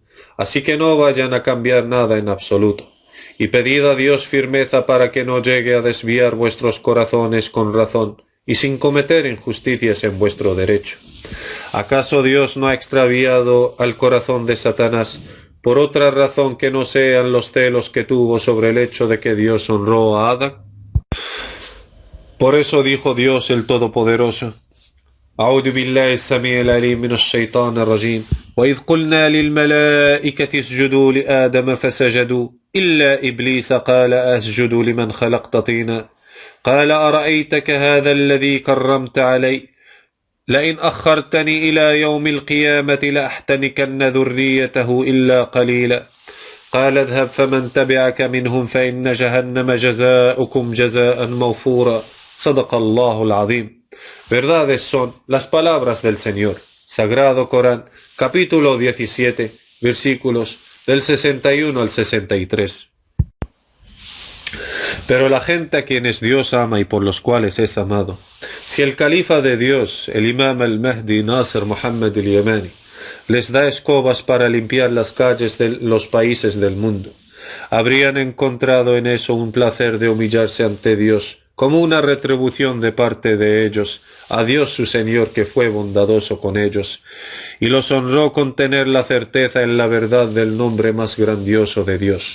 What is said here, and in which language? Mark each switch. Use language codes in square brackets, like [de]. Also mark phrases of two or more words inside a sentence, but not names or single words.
[es] Así que no vayan a cambiar nada en absoluto, y pedid a Dios firmeza para que no llegue a desviar vuestros corazones con razón, y sin cometer injusticias en vuestro derecho. ¿Acaso Dios no ha extraviado al corazón de Satanás por otra razón que no sean los celos que tuvo sobre el hecho de que Dios honró a Adán? Por eso dijo Dios el Todopoderoso: [ar] أعوذ بالله السميع العليم من الشيطان الرجيم وإذ قلنا للملائكة اسجدوا لآدم فسجدوا إلا إبليس قال أسجد لمن خلقت طينا قال أرأيتك هذا الذي كرمت علي لئن أخرتني إلى يوم القيامة لأحتنكن ذريته إلا قليلا قال اذهب فمن تبعك منهم فإن جهنم جزاؤكم جزاء موفورا صدق الله العظيم. [es] Verdades son las palabras del Señor. Sagrado Corán, capítulo 17, versículos del 61 al 63. Pero la gente a quienes Dios ama y por los cuales es amado, si el califa de Dios, el imam al-Mahdi Nasser Muhammad al-Yamani, les da escobas para limpiar las calles de los países del mundo, habrían encontrado en eso un placer de humillarse ante Dios, como una retribución de parte de ellos, a Dios su Señor que fue bondadoso con ellos, y los honró con tener la certeza en la verdad del nombre más grandioso de Dios.